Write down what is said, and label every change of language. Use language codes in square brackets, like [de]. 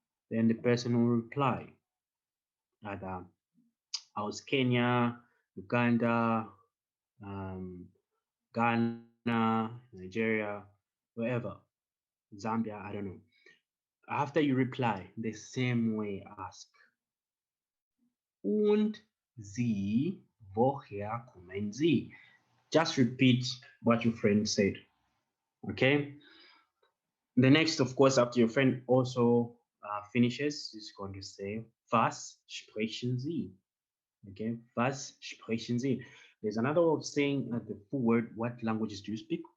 [en] Then the person will reply either aus Kenya, Uganda, Ghana, Nigeria, wherever, Zambia, I don't know. After you reply, the same way ask. [de] Und Sie, woher kommen Sie? [en] Just repeat what your friend said. Okay. The next, of course, after your friend also finishes, is going to say, [de] was sprechen Sie? [en] Okay, [de] was sprechen Sie? [en] There's another way of saying the full word, what languages do you speak?